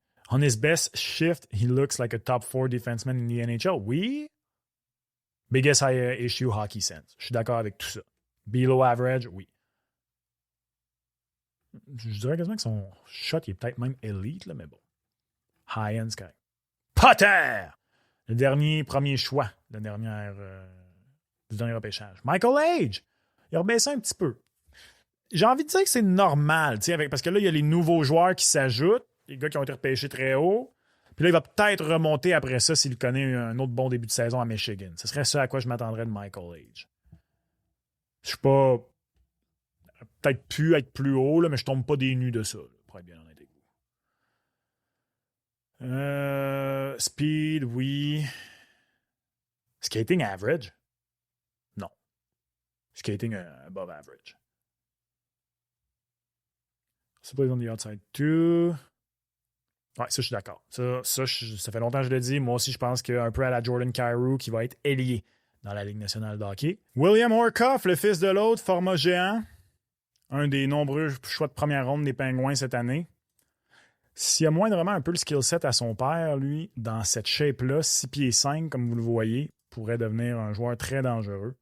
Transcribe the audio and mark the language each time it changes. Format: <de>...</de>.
<en>On his best shift, he looks like a top 4 defenseman in the NHL, oui. Biggest high issue, hockey sense.</en> <fr>Je suis d'accord avec tout ça.</fr> <en>Below average,</en> <fr>oui. Je dirais quasiment que son shot il est peut-être même elite, là, mais bon. High-end, c'est correct. Potter! Le premier choix du dernier repêchage. Michael Age! Il a rebaissé un petit peu. J'ai envie de dire que c'est normal, parce que là, il y a les nouveaux joueurs qui s'ajoutent, les gars qui ont été repêchés très haut. Puis là, il va peut-être remonter après ça s'il connaît un autre bon début de saison à Michigan. Ce serait ça à quoi je m'attendrais de Michael Age. Je suis pas... Peut-être pu être plus haut, là, mais je tombe pas des nues de ça, là, pour être bien honnête avec vous.</fr> <en>Speed, oui. Skating average? Non. Skating above average. Supplies on the outside too.</en> <fr>Ouais, ça, je suis d'accord. Ça fait longtemps que je le dis. Moi aussi, je pense qu'un peu à la Jordan Kyrou qui va être ailier dans la Ligue nationale de hockey. William Horkoff, le fils de l'autre, format géant. Un des nombreux choix de première ronde des Pingouins cette année. S'il a moindrement un peu le skill set à son père, lui, dans cette shape-là, 6 pieds 5, comme vous le voyez, pourrait devenir un joueur très dangereux.</fr>